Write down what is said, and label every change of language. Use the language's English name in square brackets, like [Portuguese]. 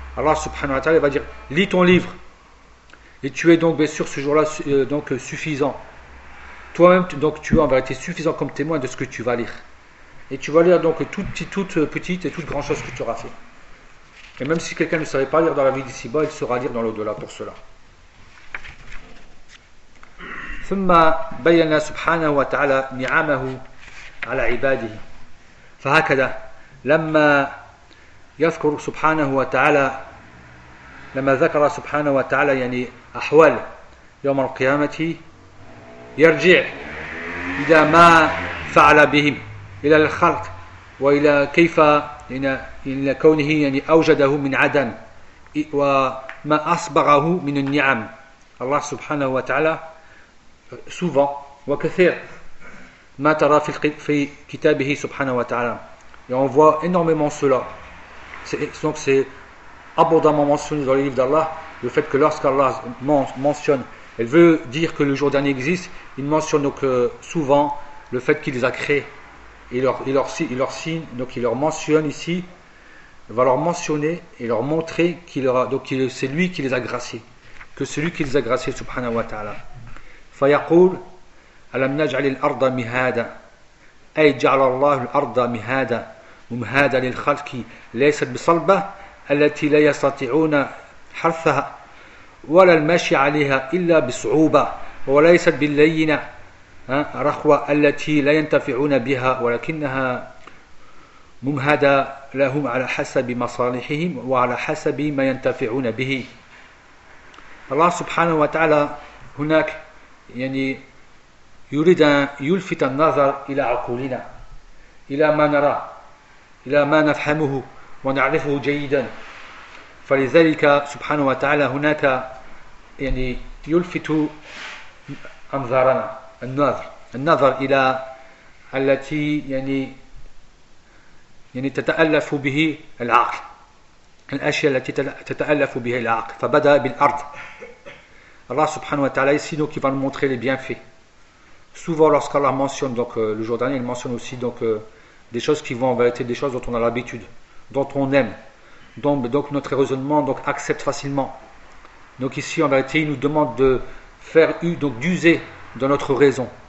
[Arabic] Allah subhanahu wa ta'ala [French] va dire lis ton livre et tu es donc bien sûr ce jour-là donc suffisant toi-même donc tu es en vérité suffisant comme témoin de ce que tu vas lire et tu vas lire donc toute petite et toute grande chose que tu auras fait et même si quelqu'un ne savait pas lire dans la vie d'ici-bas il saura lire dans l'au-delà pour cela. [Arabic] ثم بينا سبحانه وتعالى نعمه على عباده فهكذا لما يذكر سبحانه وتعالى لما ذكر سبحانه وتعالى يعني أحوال يوم القيامة يرجع إلى ما فعل بهم إلى الخلق وإلى كيف إلى كونه يعني أوجده من عدم وما أصبغه من النعم الله سبحانه وتعالى [French] souvent [Arabic] وكثير ما ترى في كتابه سبحانه وتعالى. [French] Et on voit énormément cela. C'est abondamment mentionné dans les livres d'Allah, le fait que lorsqu'Allah mentionne, elle veut dire que le jour dernier existe, il mentionne donc souvent le fait qu'il les a créés. Il leur signe, donc il leur mentionne ici, il va leur mentionner et leur montrer que c'est lui qui les a graciés. Que c'est lui qui les a graciés, [Arabic] subhanahu wa ta'ala. Fayaqul, alam naj'alil arda mihada. أي جعل الله الأرض مهادا ومهادا للخلق ليست بصلبة التي لا يستطيعون حرثها ولا المشي عليها إلا بصعوبة وليست باللينة رخوة التي لا ينتفعون بها ولكنها ممهادة لهم على حسب مصالحهم وعلى حسب ما ينتفعون به. الله سبحانه وتعالى هناك يعني يريد أن يلفت النظر إلى عقولنا إلى ما نرى إلى ما نفهمه ونعرفه جيدا فلذلك سبحانه وتعالى هناك يعني يلفت أنظارنا النظر إلى التي يعني تتألف به العقل الأشياء التي تتألف بها العقل فبدأ بالأرض الله سبحانه وتعالى يسينو كي [French] va montrer les bienfaits. Souvent, lorsqu'Allah mentionne donc, le jour dernier, il mentionne aussi donc, des choses qui vont en vérité des choses dont on a l'habitude, dont on aime, dont notre raisonnement donc, accepte facilement. Donc ici, en vérité, il nous demande de faire donc d'user de notre raison.